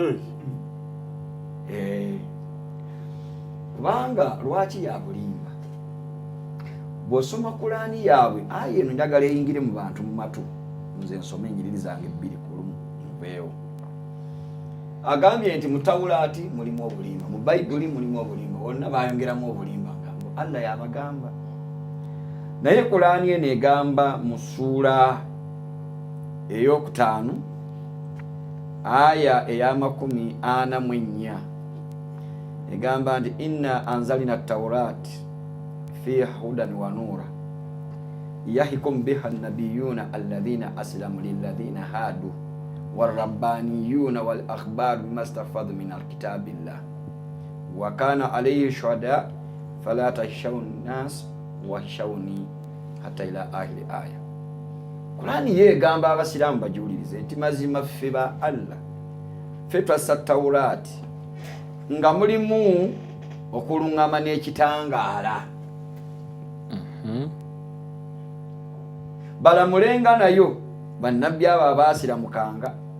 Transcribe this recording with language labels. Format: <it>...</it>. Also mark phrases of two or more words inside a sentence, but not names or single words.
<lg>kubanga lwaki ya bulimba bw'osoma Kulaani yaabwe ayi eno njagala eyingire mu bantu mu matu nze nsome enjiriri zange 2 ku lumu nveewo agambye nti mu Tawulaati mulimu obulimba mu Bayibuli mulimu obulimba bonna bayongeramu obulimba ngambo Allah yabagamba naye Kulaani eno egamba mu ssuula ey'okutaano aya eya 44 egamba nti</lg> <ar>إنا أنزلنا التوراة فيها هدى ونور يحكم بها النبيون الذين أسلموا للذين هادوا والربانيون والأحبار بما استحفظوا من كتاب الله وكانوا عليه شهداء فلا تخشوا الناس واخشون حتى إلى آخر آية.</ar> <lg>Kulaani yegamba abasiraamu bajuulirize nti mazima ffe ba Allah ffe twassa Tawuraati nga mulimu okuluŋŋama n'ekitangaala balamulenga nayo bannabbi abo abaasiramukanga.</lg>